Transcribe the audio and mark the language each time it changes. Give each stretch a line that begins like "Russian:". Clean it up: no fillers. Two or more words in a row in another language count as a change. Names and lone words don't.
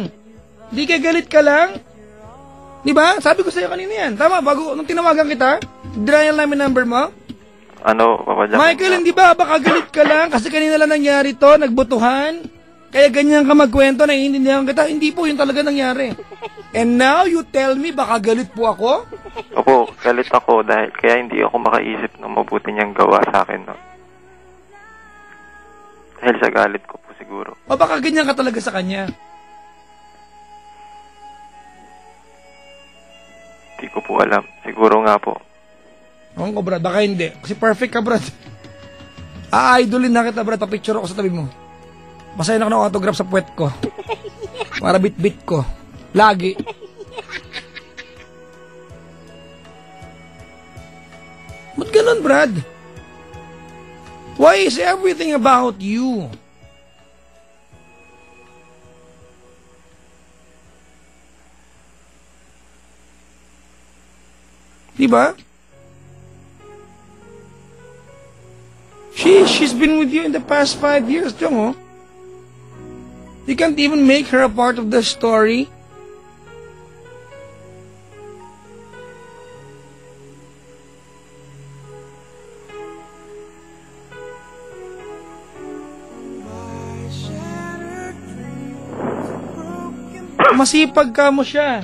Filipino: Di ka galit ka lang. Di ba? Sabi ko sa'yo kanina yan. Tama, nung tinawagan kita, denial namin number mo. Ano, Papa Jack? Michael, hindi ba? Baka galit ka lang kasi kanina lang nangyari to, nagbutuhan. Kaya ganyan ka magkwento, naiintindihan kita. Hindi po, yun talaga nangyari.
English: And now, you tell me,
Filipino: baka galit po ako? Opo, galit ako dahil kaya hindi ako makaisip ng mabuti niyang gawa sa akin. No? Dahil sa galit ko po siguro. O baka ganyan ka talaga sa kanya? Hindi ko po alam. Siguro nga po. Ewan ko, Brad. Baka hindi. Kasi perfect ka, Brad. A-idolin na kita, Brad. Papicture ako sa tabi mo. Basahin ako ng autograph sa puwet ko. Para bit-bit ko. Lagi. Ba't ganun, Brad?
English: Why is everything about you?
Filipino: Diba?
English: She's been with you in the past 5 years, Jong, oh. You can't even make her a part of the story.
Filipino: Masipag ka mo siya.